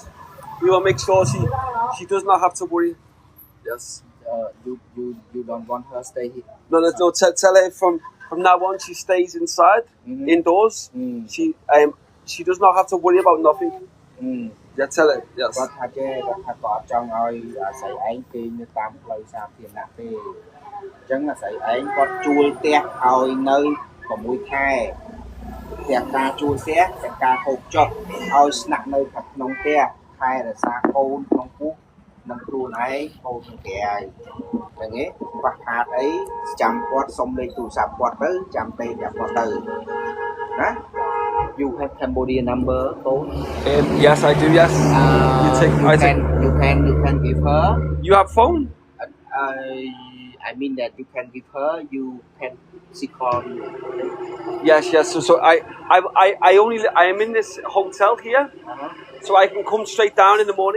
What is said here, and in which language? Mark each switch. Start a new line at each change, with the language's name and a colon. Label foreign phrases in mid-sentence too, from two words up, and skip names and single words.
English: We will make sure she does not have to worry. Yes. You don't want her stay here. No. Tell her from now on she stays inside, indoors. She does not have to worry about nothing. Yeah, tell her. Yes.
Khmer: គាត់ថាចេះគាត់ថាគាត់ចង់ឲ្យអាស្រ័យឯងគេនៅតាមផ្លូវសាធារណៈទេអញ្ចឹងអាស្រ័យឯងគាត់ជួលផ្ទះឲ្យនៅ6ខែទាំងការជួលផ្ទះទាំងការហូបចុកឲ្យស្នាក់នៅខាងក្នុងផ្ទះខែរក្សាកូនក្នុងពោះនឹងខ្លួនឯងកូនទាំងក្រៃអញ្ចឹងឯងខ្វះខាតអីចាំគាត់សុំលេខទូរស័ព្ទគាត់ទៅចាំពេលប្រាប់គាត់ទៅណា
English: You have Cambodia number phone? Yes, I do. Yes. You can give her. You have phone? I mean that you can give her. You can call you. Yes. So I am in this hotel here, so I can come straight down in the morning.